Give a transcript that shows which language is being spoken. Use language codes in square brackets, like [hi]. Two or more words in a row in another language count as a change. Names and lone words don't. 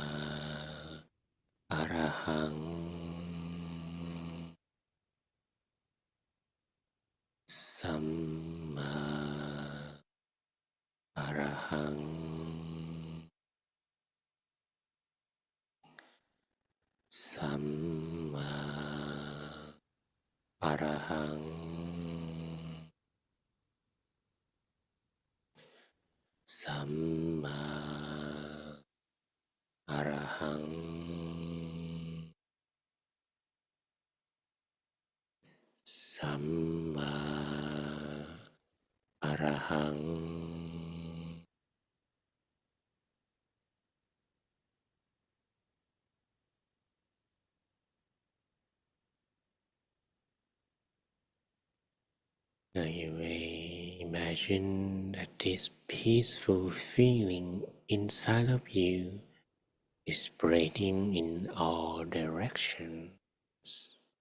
[pi] Arahang Samma Arahang Samma Arahang Samma Arahang Samma Arahang Now [en] you may imagine that this peaceful feeling inside of you is spreading in all directions.